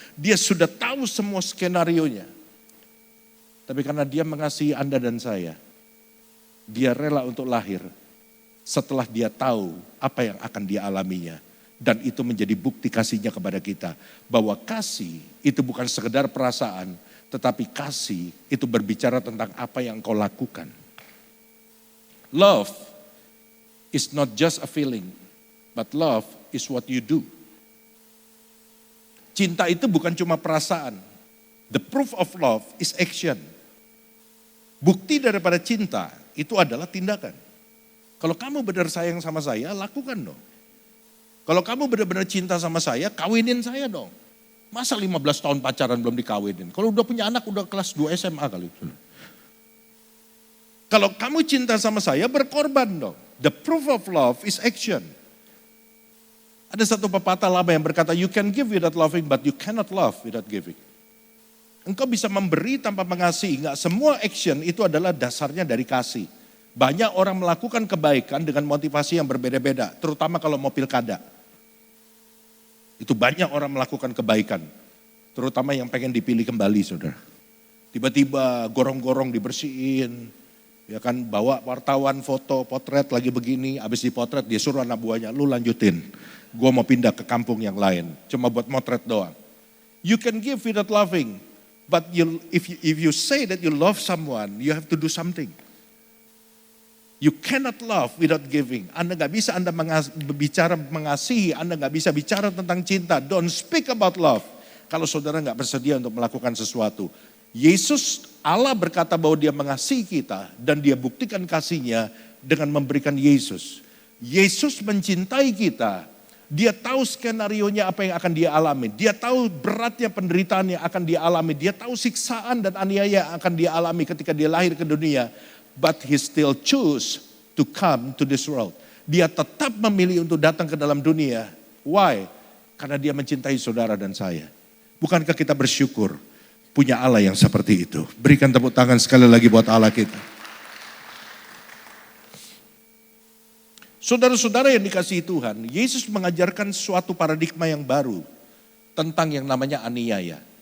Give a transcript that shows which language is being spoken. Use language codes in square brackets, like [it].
[id] Dia sudah tahu semua skenarionya. Tapi karena dia mengasihi Anda dan saya, dia rela untuk lahir setelah dia tahu apa yang akan dia alaminya. Dan itu menjadi bukti kasihnya kepada kita. Bahwa kasih itu bukan sekedar perasaan, tetapi kasih itu berbicara tentang apa yang kau lakukan. [en] Love is not just a feeling, but love is what you do. [id] Cinta itu bukan cuma perasaan. [en] The proof of love is action. [id] Bukti daripada cinta itu adalah tindakan. Kalau kamu benar sayang sama saya, lakukan dong. Kalau kamu benar-benar cinta sama saya, kawinin saya dong. Masa 15 tahun pacaran belum dikawinin? Kalau udah punya anak udah kelas 2 SMA kali. Kalau kamu cinta sama saya berkorban dong. [en] The proof of love is action. [id] Ada satu pepatah lama yang berkata, [en] you can give without loving but you cannot love without giving. [id] Engkau bisa memberi tanpa mengasihi. Enggak semua action itu adalah dasarnya dari kasih. Banyak orang melakukan kebaikan dengan motivasi yang berbeda-beda. Terutama kalau mau pilkada. Itu banyak orang melakukan kebaikan. Terutama yang pengen dipilih kembali, saudara. Tiba-tiba gorong-gorong dibersihin. Ya kan, bawa wartawan foto, potret lagi begini. Habis dipotret dia suruh anak buahnya, lu lanjutin. Gua mau pindah ke kampung yang lain. Cuma buat motret doang. [en] You can give without loving. But if you say that you love someone, you have to do something. You cannot love without giving. [id] Anda gak bisa bicara mengasihi, Anda gak bisa bicara tentang cinta. [en] Don't speak about love. [id] Kalau saudara gak bersedia untuk melakukan sesuatu. Yesus, Allah berkata bahwa dia mengasihi kita dan dia buktikan kasihnya dengan memberikan Yesus. Yesus mencintai kita. Dia tahu skenarionya apa yang akan dia alami. Dia tahu beratnya penderitaan yang akan dia alami. Dia tahu siksaan dan aniaya yang akan dia alami ketika dia lahir ke dunia. [en] But he still choose to come to this world. [id] Dia tetap memilih untuk datang ke dalam dunia. Why? Karena dia mencintai saudara dan saya. Bukankah kita bersyukur punya Allah yang seperti itu? Berikan tepuk tangan sekali lagi buat Allah kita. Saudara-saudara yang dikasihi Tuhan, Yesus mengajarkan suatu paradigma yang baru tentang yang namanya aniaya.